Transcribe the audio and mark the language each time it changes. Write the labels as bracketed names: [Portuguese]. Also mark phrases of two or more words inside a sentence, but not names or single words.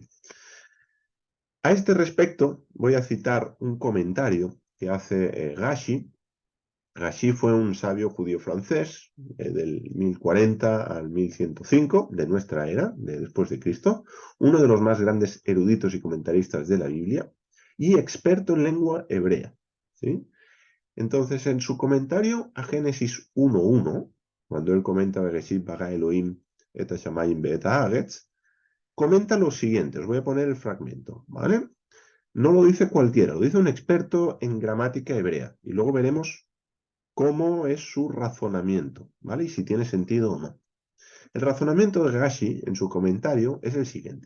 [Spanish] A este respecto voy a citar un comentario que hace Gashi, Rashi fue un sabio judío francés del 1040 al 1105 de nuestra era, después de Cristo, uno de los más grandes eruditos y comentaristas de la Biblia y experto en lengua hebrea, ¿sí? Entonces, en su comentario a Génesis 1.1, cuando él comenta [Hebrew] בראשית ברא אלהים את השמים ואת הארץ, [Spanish] comenta lo siguiente, os voy a poner el fragmento, ¿vale? No lo dice cualquiera, lo dice un experto en gramática hebrea, y luego veremos cómo es su razonamiento, ¿vale? Y si tiene sentido o no. El razonamiento de Rashi en su comentario es el siguiente.